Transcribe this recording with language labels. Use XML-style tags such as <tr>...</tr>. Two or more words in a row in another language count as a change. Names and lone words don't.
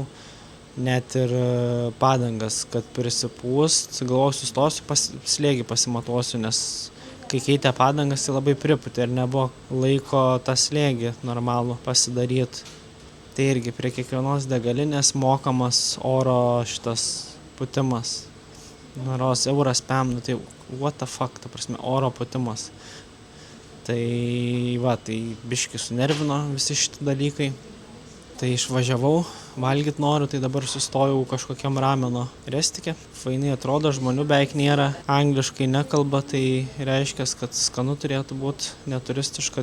<lt>Net ir padangas, kad prisipūst, galvojau sustosiu, slėgį pasimatuosiu, nes kai keitė padangas, tai labai pripūtė ir nebuvo laiko tą slėgį normalų pasidaryti. Tai irgi prie kiekvienos degalinės mokamas oro šitas pūtimas. Noros euras PM, tai</lt> <en>what the fuck,</en> <lt>ta prasme, oro pūtimas. Tai va, tai biški sunervino visi šitie dalykai. Tai išvažiavau, valgyt noriu, tai dabar sustojau kažkokiam rameno restike. Fainai atrodo, žmonių beveik nėra, angliškai nekalba, tai reiškia, kad skanu turėtų būti, neturistiška.</lt>